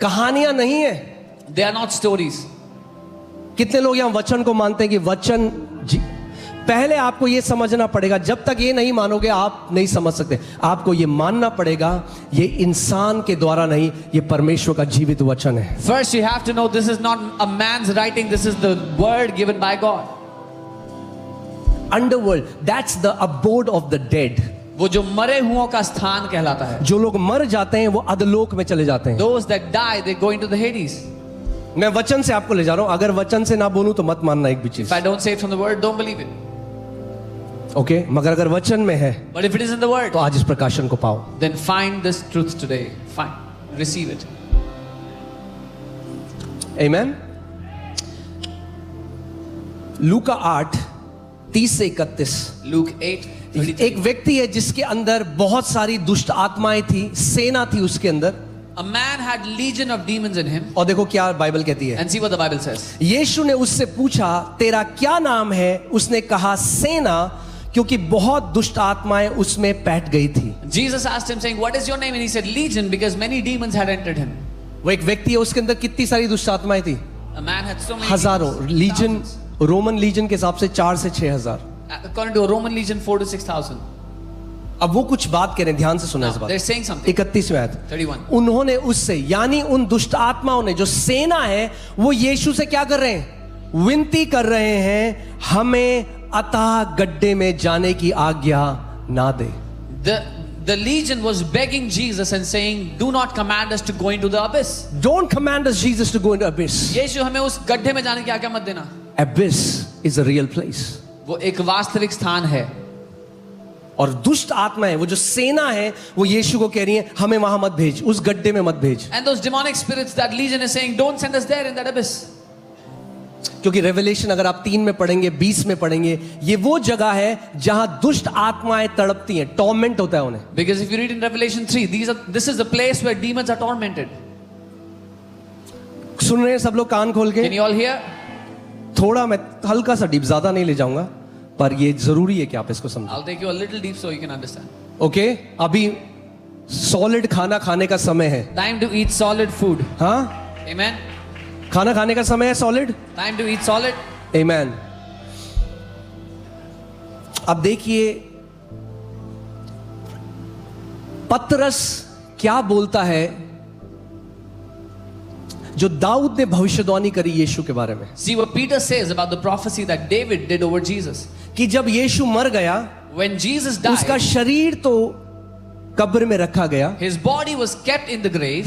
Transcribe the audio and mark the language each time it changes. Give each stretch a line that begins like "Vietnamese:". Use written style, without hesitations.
Hindi: कहानियां नहीं है.
English: They are not stories.
Hindi: कितने लोग यहां वचन को मानते हैं कि वचन पहले आपको यह समझना पड़ेगा. जब तक ये नहीं मानोगे आप नहीं समझ सकते. आपको ये मानना पड़ेगा ये इंसान के द्वारा नहीं, ये परमेश्वर का जीवित वचन है.
English: First, you have to know this is not a man's writing, this is the word given by God. Underworld, that's the abode of the dead.
Hindi: वो जो मरे हुओं का स्थान कहलाता है. जो लोग मर जाते हैं वो अधलोक में चले जाते हैं.
English: Those that die, they go into the Hades.
Hindi: मैं वचन से आपको ले जा रहा हूं. अगर वचन से ना बोलूं तो मत मानना एक भी चीज.
English: If I don't say it from the word, don't believe it.
Hindi: Okay, मगर अगर वचन में है
English: But if it is in the word,
Hindi: तो आज इस प्रकाशन को पाओ.
English: then find this truth today. Find, receive it.
Hindi: आमेन. लूका 8:30 से 31.
English: Luke 8:33.
Hindi: एक व्यक्ति है जिसके अंदर बहुत सारी दुष्ट आत्माएं थी, सेना थी उसके अंदर.
English: A man had legion of demons in him.
Hindi: और देखो क्या बाइबल कहती है.
English: And see what the Bible says.
Hindi: यीशु ने उससे पूछा तेरा क्या नाम है. उसने कहा सेना, क्योंकि बहुत दुष्ट आत्माएं उसमें बैठ गई थी.
English: Jesus asked him saying, what is your name? And he said, Legion, because many demons had entered him.
Hindi: वो एक व्यक्ति है, उसके अंदर कितनी सारी दुष्ट आत्माएं थी.
English: A man had so many
Hindi: हजारों.
English: demons,
Hindi: legion,
English: thousands.
Hindi: Roman legion के हिसाब से 4 से 6 हजार.
English: According to a Roman legion, 4 to 6,000.
Hindi: अब वो कुछ बात कह रहे हैं, ध्यान से सुना इस
English: Now,
Hindi: बात.
English: they're saying something.
Hindi: 31वें आयत.
English: 31.
Hindi: उन्होंने उससे, यानी उन दुष्ट आत्माओं ने, जो सेना है, वो यीशु से क्या कर रहे हैं. विनती कर रहे हैं हमें अतः गड्ढे में जाने की आज्ञा ना दे.
English: The legion was begging Jesus and saying, do not command us to go into the abyss. Don't command us, Jesus, to go into abyss.
Hindi: यीशु हमें उस गड्ढे में जाने की आज्ञा मत देना.
English: Abyss is a real place.
Hindi: वो एक वास्तविक स्थान है. और दुष्ट आत्माएं, वो जो सेना है, वो यीशु को कह रही है हमें वहां मत भेज, उस गड्ढे में मत भेज.
English: And those demonic spirits, that legion is saying, don't send us there in that abyss.
Hindi: क्योंकि रेवलेशन अगर आप 3 में पढ़ेंगे, 20 में पढ़ेंगे, ये वो जगह है जहां दुष्ट आत्माएं तड़पती हैं, टॉर्मेंट होता है उन्हें.
English: Because if you read in Revelation 3, this is the place where demons are tormented.
Hindi: सुन रहे हैं सब लोग कान खोल के.
English: Can you all hear?
Hindi: थोड़ा मैं हल्का सा डीप, ज्यादा नहीं ले जाऊंगा, पर ये जरूरी है कि आप इसको समझें.
English: I'll take you a little deep so you can understand.
Hindi: Okay, अभी सॉलिड खाना खाने का समय है.
English: Time to eat solid food.
Hindi: हाँ,
English: Amen.
Hindi: खाना खाने का समय है. Solid.
English: Time to eat solid.
Hindi: आमेन. अब देखिए पतरस क्या बोलता है, जो दाऊद ने भविष्यवाणी करी यीशु के बारे में.
English: See what Peter says about the prophecy that David did over Jesus.
Hindi: कि जब यीशु मर गया,
English: When Jesus
Hindi: उसका
English: died,
Hindi: शरीर तो कब्र में रखा गया,
English: his body was kept in the grave.